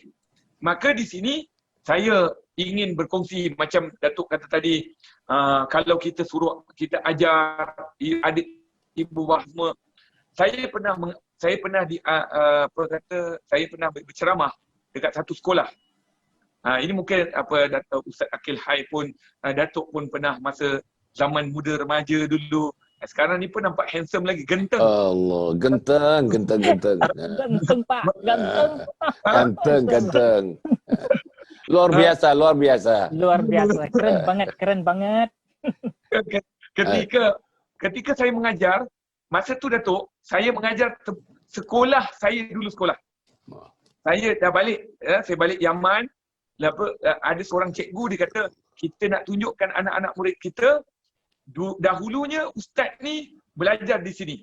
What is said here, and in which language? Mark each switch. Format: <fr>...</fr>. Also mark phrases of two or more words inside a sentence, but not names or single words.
<ms>Maka di sini saya ingin berkongsi macam Datuk kata tadi, kalau kita ajar adik ibu semua. Saya pernah berceramah dekat satu sekolah. Ini mungkin Datuk Ustaz Akil Hai pun, Datuk pun pernah masa zaman muda remaja dulu. Sekarang ni pun nampak handsome lagi,</ms> <id>genteng. Allah, genteng. Ganteng Pak, Ganteng. Luar biasa. Keren banget.</id> <ms>Ketika saya mengajar, masa tu Datuk, saya mengajar sekolah saya dulu sekolah. Saya dah balik, saya balik Yaman. Ada seorang cikgu dia kata, kita nak tunjukkan anak-anak murid kita, dahulunya ustaz ni belajar di sini.</ms>